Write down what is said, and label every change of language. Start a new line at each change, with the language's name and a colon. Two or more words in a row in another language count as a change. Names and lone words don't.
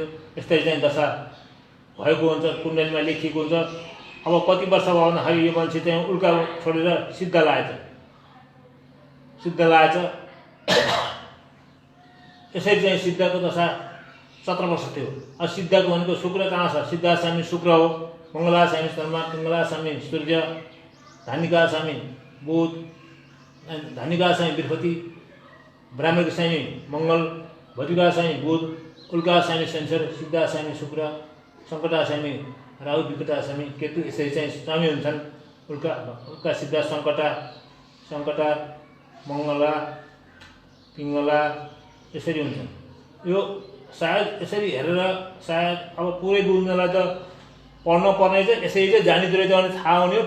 Nepali: यस्तै चाहिँ दशा भएको हुन्छ। कुण्डलीमा लेखिएको हुन्छ। अब कति वर्ष भयो भन्दाखेरि यो मान्छे चाहिँ उल्का छोडेर सिद्ध लागेछ। सिद्ध लागेछ। यसरी चाहिँ सिद्धको दशा 17 वर्ष थियो। अब सिद्धको भनेको शुक्र कहाँ छ? सिद्धा स्वामी शुक्र हो। मङ्गला स्वामी चन्द्रमा, पिङ्गला स्वामी सूर्य, धान्यका स्वामी बुध, धान्यका स्वामी बृहस्पति, ब्राह्मणको स्वामी मङ्गल, भजिका स्वामी बुध, उल्का स्वामी शनिश्चर, सिद्धा स्वामी शुक्र, सङ्कटा स्वामी राहु, विकटा स्वामी केतु। यसरी चाहिँ स्वामी हुन्छन्। उल्का सिद्धा सङ्कटा मङ्गला पिङ्गला यसरी हुन्छन्। यो सायद यसरी हेरेर सायद अब पुरै बुझ्नलाई त पढ्न पर्ने चाहिँ यसरी चाहिँ जानिँदो रहेछ भने थाहा हुने हो।